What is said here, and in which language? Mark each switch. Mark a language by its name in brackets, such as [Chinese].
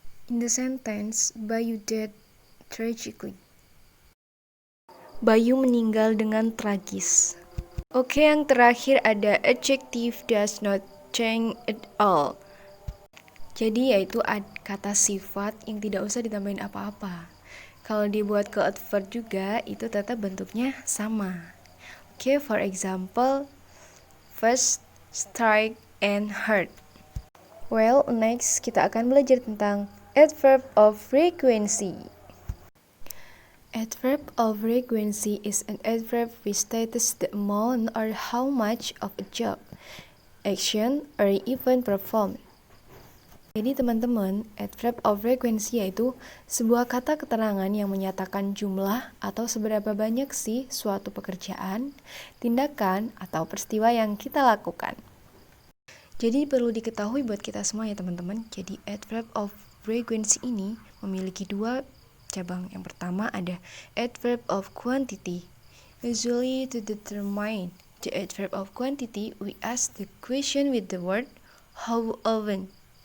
[English] In the sentence, Bayu died tragically. [Indonesian] Bayu meninggal dengan tragis. Oke, yang terakhir ada [English] adjective does not change at all. [Indonesian] Jadi yaitu kata sifat yang tidak usah ditambahin apa-apa. Kalau dibuat ke adverb juga, itu tetap bentuknya sama. [English] Oke, for example, first, strike, and hurt. [Indonesian] Well, next kita akan belajar tentang adverb of frequency. [English] Adverb of frequency is an adverb which states the amount or how much of a job, action, or event performed. [Indonesian] Jadi teman-teman, adverb of frequency yaitu sebuah kata keterangan yang menyatakan jumlah atau seberapa banyak sih suatu pekerjaan, tindakan, atau peristiwa yang kita lakukan. Jadi perlu diketahui buat kita semua ya teman-teman, jadi adverb of frequency ini memiliki dua cabang. Yang pertama ada adverb of quantity. [English] Usually to determine the adverb of quantity, we ask the question with the word how often.